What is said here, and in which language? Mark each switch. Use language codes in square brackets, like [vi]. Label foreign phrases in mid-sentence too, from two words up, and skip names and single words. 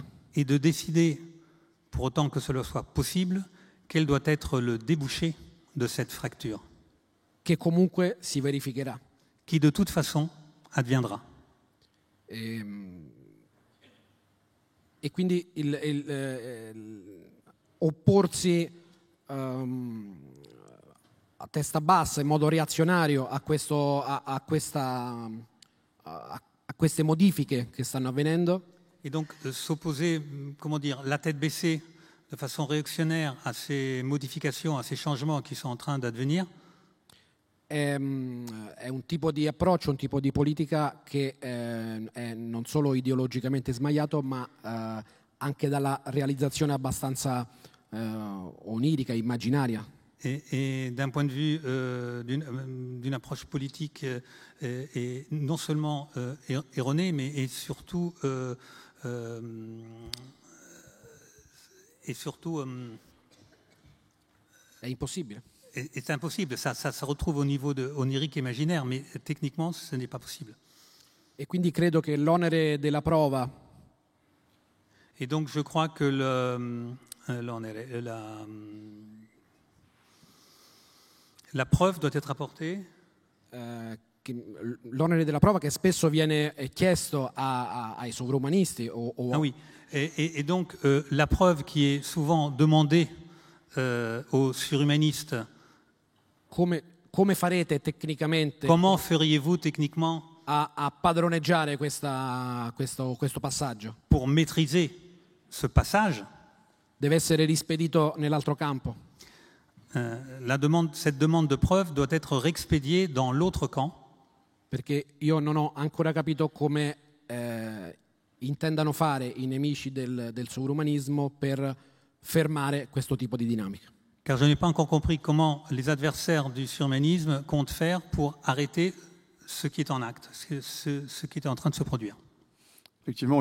[fr] Et de décider, pour autant que cela soit possible, quel doit être le débouché de cette fracture, [it] Che comunque si verificherà. [fr] qui de toute façon adviendra. [it] E quindi opporsi a testa bassa, in modo reazionario a queste modifiche che stanno avvenendo, [fr] Et donc s'opposer, comment dire, la tête baissée, de façon réactionnaire à ces modifications, à ces changements qui sont en train d'advenir, [it] è un tipo di approccio, un tipo di politica che è non solo ideologicamente sbagliato, ma anche dalla realizzazione abbastanza onirica, immaginaria. [fr] et d'un point de vue d'une approche politique et non seulement erronée, mais et surtout [it] È impossibile. [fr] c'est impossible. Ça se retrouve au niveau de onirique imaginaire, mais techniquement, ce n'est pas possible. [it] E quindi credo che l'onere della prova [fr] Et donc, je crois que la preuve doit être apportée. [it] L'onere della prova che spesso viene chiesto ai sovrumanisti [fr] Ah oui, et donc la preuve qui est souvent demandée aux surhumanistes. [it] Come farete tecnicamente [fr] Comment feriez-vous techniquement [it] a padroneggiare questo passaggio? [fr] pour maîtriser ce passage? [it] Deve essere rispedito nell'altro campo. [fr] Cette demande de preuve doit être réexpédiée dans l'autre camp. [it] Perché io non ho ancora capito come intendano fare i nemici del sovrumanismo per fermare questo tipo di dinamica. [fr] Car je n'ai pas encore compris comment les adversaires du surhumanisme comptent faire pour arrêter ce qui est en acte, ce qui est en train de se produire.